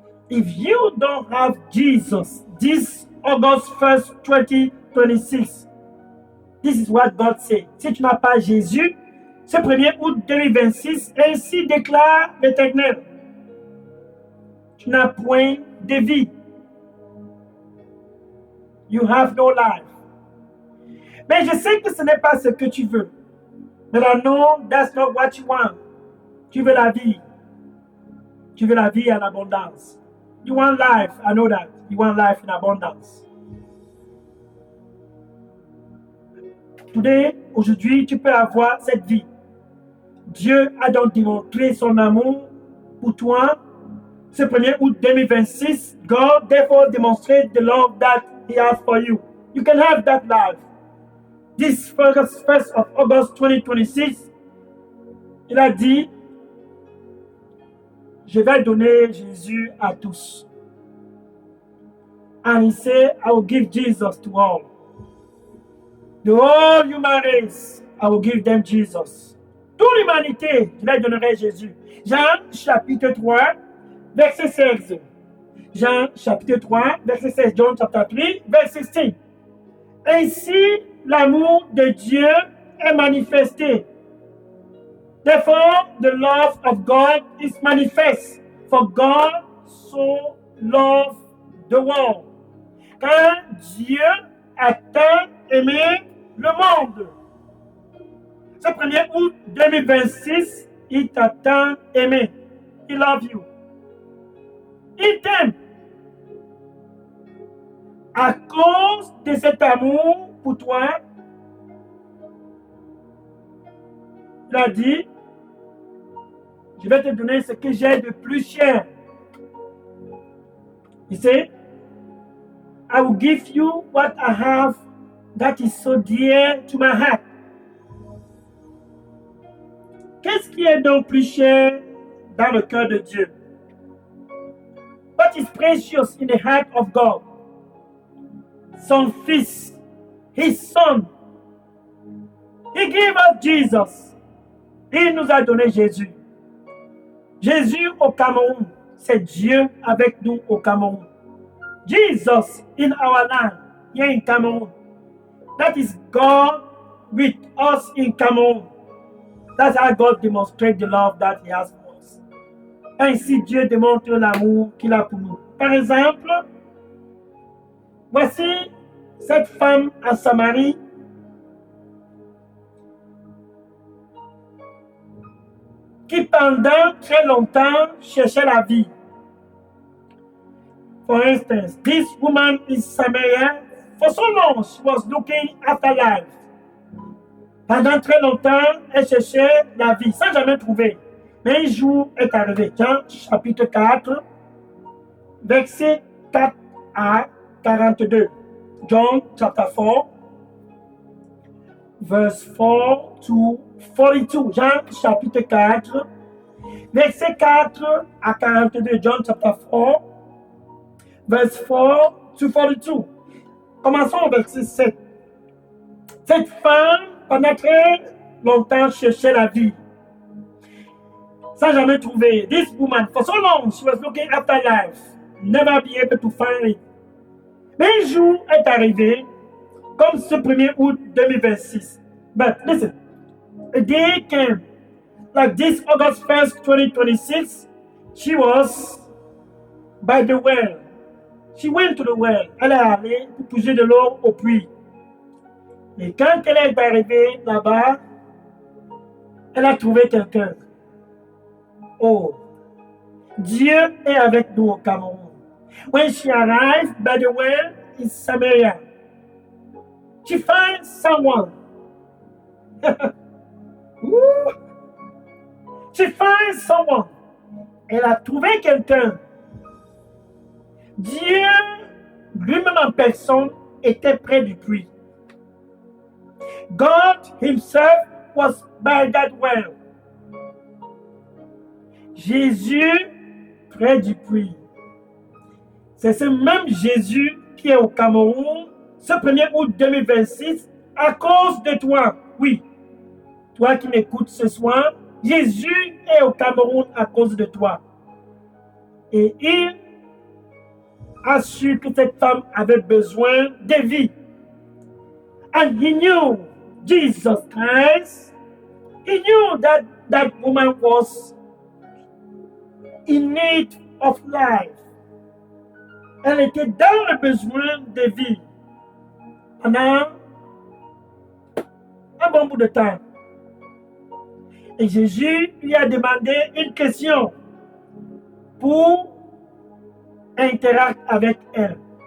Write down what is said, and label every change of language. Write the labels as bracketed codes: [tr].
[en] If you don't have Jesus this August 1st, 2026, this is what God said. [fr] Si tu n'as pas Jésus, ce 1er août 2026, ainsi déclare l'Éternel, tu n'as point de vie. [en] You have no life. [fr] Mais je sais que ce n'est pas ce que tu veux. [en] But I know that's not what you want. [fr] Tu veux la vie. Tu veux la vie en abondance. [en] You want life. I know that. You want life in abundance. Today, [fr] aujourd'hui, tu peux avoir cette vie. Dieu a donc démontré son amour pour toi. Ce 1er août 2026, [en] God therefore demonstrated the love that He has for you. You can have that life. This 1st of August 2026, [fr] il a dit, je vais donner Jésus à tous. [en] And he said, I will give Jesus to all. The whole human race, I will give them Jesus. [fr] Toute l'humanité, je leur donnerai Jésus. Jean chapitre 3, verset 16. Jean chapitre 3, verset 16. [en] John chapter 3, [fr] verset 6. Ainsi, l'amour de Dieu est manifesté. [en] Therefore, the love of God is manifest. For God so loved the world. [fr] Car Dieu a tant aimé le monde. Ce 1er août 2026, il t'a tant aimé. [en] He love you. [fr] Il t'aime. À cause de cet amour pour toi, il a dit, je vais te donner ce que j'ai de plus cher. [en] He said, I will give you what I have that is so dear to my heart. [fr] Qu'est-ce qui est donc plus cher dans le cœur de Dieu? [en] What is precious in the heart of God? [fr] Son Fils, [en] His Son. He gave us Jesus. [fr] Il nous a donné Jésus. Jésus au Cameroun, c'est Dieu avec nous au Cameroun. [en] Jesus in our land, here in Cameroon. That is God with us in Cameroon. That's how God demonstrates the love that He has for us. [fr] Ainsi, Dieu démontre l'amour qu'il a pour nous. Par exemple, voici cette femme à Samarie qui pendant très longtemps cherchait la vie. [en] For instance, this woman in Samaria For so long, she was looking after life. [fr] Pendant très longtemps, elle cherchait la vie sans jamais trouver. Mais un jour est arrivé. Jean chapitre 4, verset 4 à 42. [en] John chapter 4, verse 4 to 42. [fr] Jean chapitre 4, verset 4 à 42. [en] John chapter 4, verse 4 to 42. [fr] Commençons au verset 7. Cette femme, pendant très longtemps, cherchait la vie, sans jamais trouver. [en] This woman, for so long, she was looking after life, never be able to find it. Mais un jour est arrivé, comme ce 1er août 2026. But listen, a day came, like this August 1st, 2026, she was by the well. She went to the well. [fr] Elle est allée pour puiser de l'eau au puits. Et quand elle est arrivée là-bas, elle a trouvé quelqu'un. Oh, Dieu est avec nous au Cameroun. [en] When she arrived by the well in Samaria, she finds someone. She finds someone. [fr] Elle a trouvé quelqu'un. Dieu, lui-même en personne, était près du puits. [en] God himself was by that well. [fr] Jésus près du puits. C'est ce même Jésus qui est au Cameroun ce 1er août 2026 à cause de toi. Oui, toi qui m'écoutes ce soir, Jésus est au Cameroun à cause de toi. Et il a su que cette femme avait besoin de vie. [en] And he knew Jesus Christ. He knew that that woman was in need of life. [fr] Elle était dans le besoin de vie pendant un bon bout de temps. Et Jésus lui a demandé une question pour interagir avec elle.